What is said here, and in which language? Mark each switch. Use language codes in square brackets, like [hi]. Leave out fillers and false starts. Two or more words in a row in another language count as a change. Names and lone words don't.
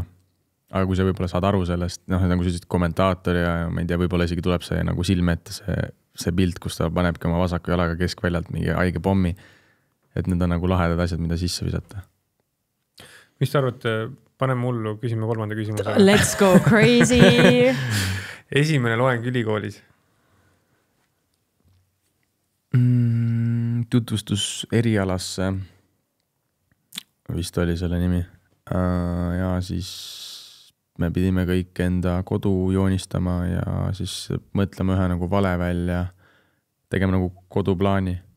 [et] Aga kui sa võib-olla saad aru sellest, nagu sa ütlesid kommentaator ja ma ei tea, võib-olla isegi tuleb see nagu silme ette see pilt, kus ta panebki oma vasaku jalaga keskväljalt mingi haige pommi, et need on nagu lahedad asjad, mida sisse visata. Mis te arvate, paneme hullu, küsime 3. küsimuse. [en] Let's go crazy! [et] Esimene loeng ülikoolis? Tutvustus erialasse, vist oli selle nimi. Ja siis me pidime kõik enda kodu joonistama ja siis mõtlema ühe nagu vale välja, tegema nagu koduplaani.